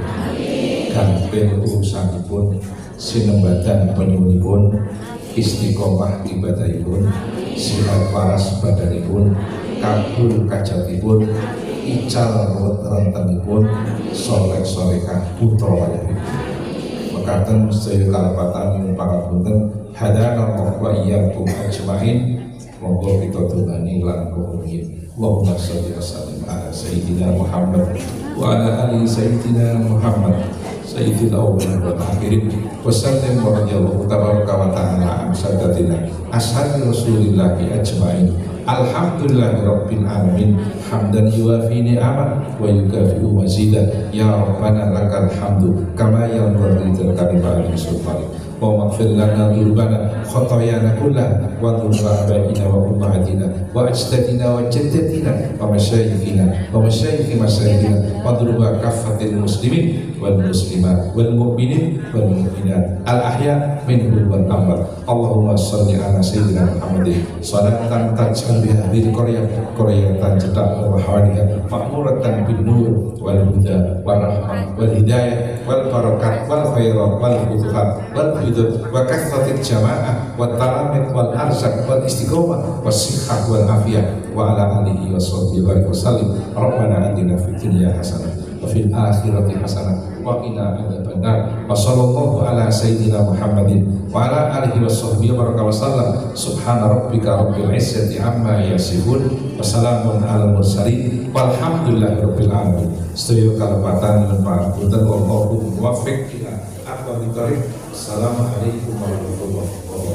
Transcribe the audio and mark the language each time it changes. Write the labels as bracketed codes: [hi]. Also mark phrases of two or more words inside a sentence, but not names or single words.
[jv] Gampil urusanipun, sinembadan penyuwunipun, istiqomah ibadahipun, sirat waras badanipun, kabul kajatipun, ical rentenipun, soleh solehah putra wayahipun. Mekaten sedaya kalebatan pangapunten [ar] هدانا وإياكم أجمعين. [jv] Monggo kita tungani lan kumpulin. [ar] اللهم صل وسلم على سيدنا محمد وعلى آل سيدنا محمد سيد الأولين والآخرين وسلم ورضي الله تبارك وتعالى عن ساداتنا أصحاب رسول الله أجمعين. الحمد لله رب العالمين حمدا يوافي نعمه ويكافئ مزيده. يا ربنا لك الحمد كما ينبغي لكلمات سلطانك. واغفر لنا ذنوبنا وخطايانا كلها وذنوب آبائنا وأمهاتنا وأجدادنا وجداتنا ومشايخنا ومشايخ مشايخنا وذنوب كافة المسلمين والمسلمات والمؤمنين والمؤمنات الأحياء منهم والأموات. اللهم صل على سيدنا محمد صلاة تجعل بها هذه قرية cedak وحواليها معمورة بالنور والهدى والرحمة والهداية والبركات والخيرات والفتوحات وال وكثرة الجماعة وتلاميذ والأرزاق والاستقامة والصحة والعافية وعلى آله وصحبه وسلم. ربنا آتنا في الدنيا حسنة وفي الآخرة حسنة وقنا عذاب النار. وصلى الله على سيدنا محمد وعلى آله وصحبه وسلم. سبحان ربك رب العزة عما يصفون وسلام على المرسلين والحمد لله رب العالمين. [jv] Sedaya kalebatan lan pangapunten [ar] والله موفق إلى أقوم الطريق. السلام عليكم ورحمة الله وبركاته.